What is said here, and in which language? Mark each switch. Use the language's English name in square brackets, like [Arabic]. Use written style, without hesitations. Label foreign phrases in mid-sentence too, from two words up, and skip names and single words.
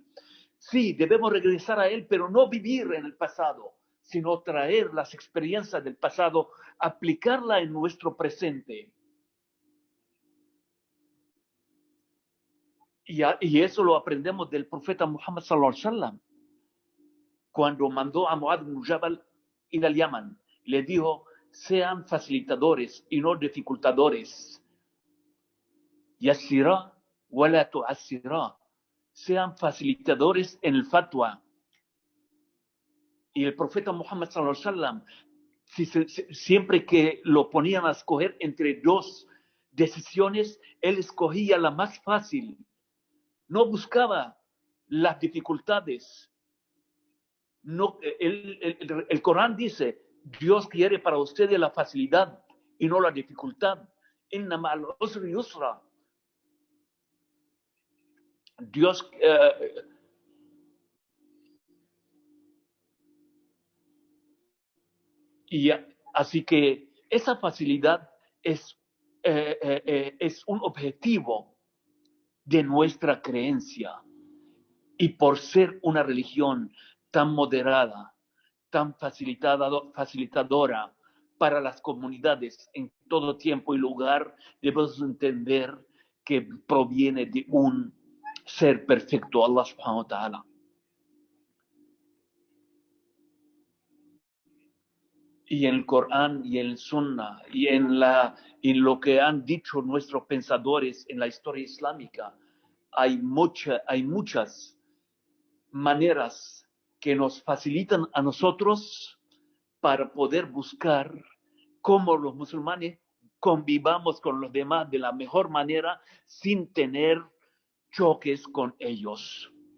[Spanish] Sí, debemos regresar a él, pero no vivir en el pasado, sino traer las experiencias del pasado, aplicarla en nuestro presente. Y eso lo aprendemos del profeta Muhammad [Arabic] صلى الله عليه وسلم, [Spanish] cuando mandó a Muad ibn Jabal ir al Yaman. Le dijo, sean facilitadores y no dificultadores. [Arabic] يسرا ولا تعسرا. [Spanish] Sean facilitadores en el fatwa. Y el profeta Muhammad [Arabic] صلى الله عليه وسلم, [Spanish] siempre que lo ponían a escoger entre dos decisiones, él escogía la más fácil. No buscaba las dificultades. No, el Corán dice, Dios quiere para ustedes la facilidad y no la dificultad. [Arabic] إن مع العسر يسرا. [Spanish] Dios y así que esa facilidad es un objetivo de nuestra creencia. Y por ser una religión tan moderada, tan facilitadora para las comunidades en todo tiempo y lugar, debemos entender que proviene de un ser perfecto, [Arabic] الله سبحانه وتعالى. [Spanish] Y en el Corán y en el Sunna y en lo que han dicho nuestros pensadores en la historia islámica, hay muchas maneras que nos facilitan a nosotros para poder buscar cómo los musulmanes convivamos con los demás de la mejor manera sin tener choques con ellos.